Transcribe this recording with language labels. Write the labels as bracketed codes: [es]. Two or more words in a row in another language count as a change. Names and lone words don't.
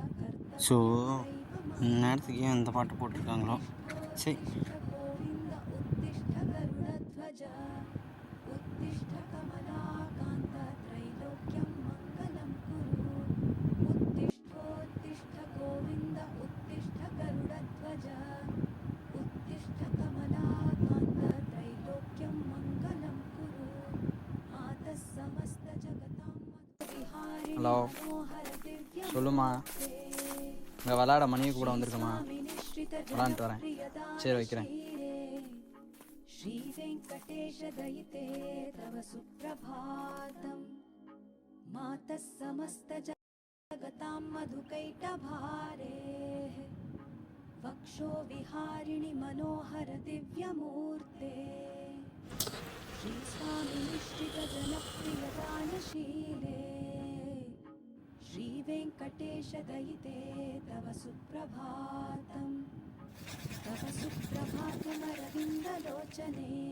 [ta] ஸோ நேரத்துக்கு ஏன் அந்த பாட்டு போட்டிருக்காங்களோ சரி. [sa] गोविन्द उत्तिष्ठ गरुडध्वज उत्तिष्ठ कमलाकान्त त्रैलोक्यं मङ्गलं कुरु उत्तिष्ठोत्तिष्ठ गोविन्द उत्तिष्ठ गरुडध्वज उत्तिष्ठ कमलाकान्त त्रैलोक्यं मङ्गलं कुरु मातः समस्त जगतां विहारिणि [ta] ஹலோ சொல்லுமா, இங்கே விளாட மணிக்கு கூட வந்திருக்கமா? விளாண்டுட்டு வரேன். சரி வைக்கிறேன். [sa] श्री वेंकटेश दयिते तव सुप्रभातम् मातः समस्त जगतां मधुकैटभारेः वक्षो विहारिणि मनोहर दिव्यमूर्ते श्री स्वामी निश्चित जनप्रिय दानशीले श्री वेंकटेश दयिते तव सुप्रभातम् तव सुप्रभातमरविन्दलोचने